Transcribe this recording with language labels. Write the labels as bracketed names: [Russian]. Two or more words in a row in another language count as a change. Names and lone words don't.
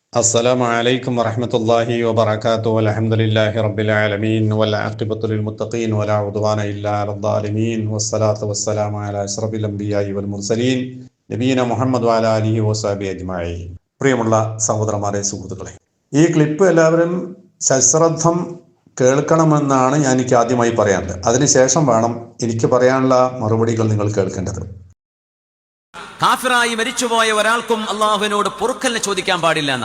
[Arabic] السلام عليكم ورحمة الله وبركاته والحمد لله رب العالمين والعاقبة للمتقين ولا عدوان إلا على الظالمين والصلاة والسلام على أشرف الأنبياء والمرسلين نبينا محمد وعلى آله وصحبه أجمعين. [Malayalam] പ്രിയമുള്ള സഹോദരന്മാരെ, സുഹൃത്തുക്കളെ, ഈ ക്ലിപ്പ് എല്ലാവരും സശ്രദ്ധം കേൾക്കണമെന്നാണ് എനിക്ക് ആദ്യമായി പറയാനുള്ളത്. അതിനുശേഷം വേണം എനിക്ക് പറയാനുള്ള മറുപടികൾ നിങ്ങൾ കേൾക്കേണ്ടത്. കാഫിറായി മരിച്ചുപോയ ഒരാൾക്കും അള്ളാഹുവിനോട് പൊറുക്കലിനെ ചോദിക്കാൻ പാടില്ല എന്നാ.